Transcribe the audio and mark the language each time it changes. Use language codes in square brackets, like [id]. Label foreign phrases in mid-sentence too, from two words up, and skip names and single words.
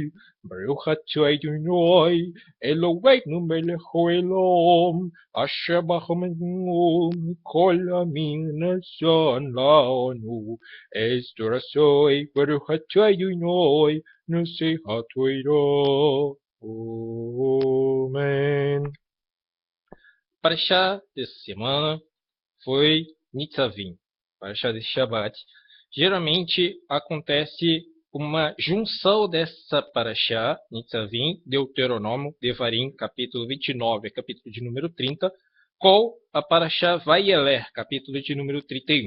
[he] ברוך אתה אדוני אלוהינו מלך העולם, אשר בחרנו מכל עמים נתן לנו את תורתו. ברוך אתה אדוני נושא התורה. [pt] Amém. Parashá dessa semana foi Nitzavim, Parashá desse Shabbat. Geralmente acontece uma junção dessa Parashá, Nitzavim, Deuteronômio, Devarim, capítulo 29, capítulo de número 30, com a Parashá Vayeler, capítulo de número 31.